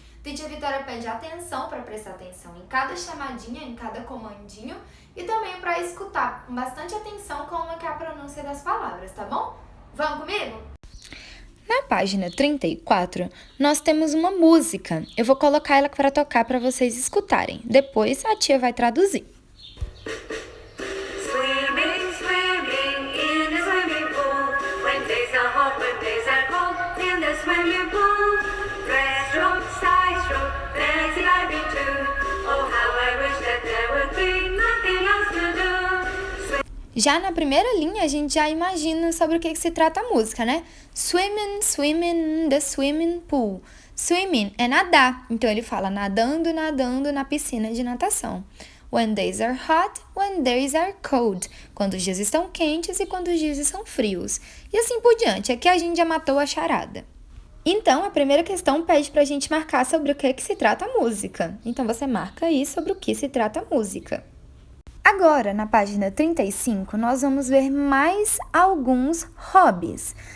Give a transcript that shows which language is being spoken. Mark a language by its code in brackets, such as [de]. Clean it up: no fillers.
[pt] Teacher Vitória pede atenção para prestar atenção em cada chamadinha, em cada comandinho e também para escutar com bastante atenção como é que é a pronúncia das palavras, tá bom? Vamos comigo? Na página 34, nós temos uma música. Eu vou colocar ela para tocar para vocês escutarem. Depois a tia vai traduzir. [en] Swimming, swimming in the swimming pool. When days are hot, when days are cold, in the swimming pool. Breaststroke, side stroke, fancy diving too. Oh, how I wish that there would be nothing else to do. [pt] Já na primeira linha, a gente já imagina sobre o que se trata a música, né? [en] Swimming, swimming in the swimming pool. [pt] Swimming é nadar, então ele fala nadando, nadando na piscina de natação. [en] When days are hot, when days are cold. [pt] Quando os dias estão quentes e quando os dias estão frios. E assim por diante, aqui a gente já matou a charada. Então, a primeira questão pede pra gente marcar sobre o que se trata a música. Então, você marca aí sobre o que se trata a música. Agora, na página 35, nós vamos ver mais alguns hobbies.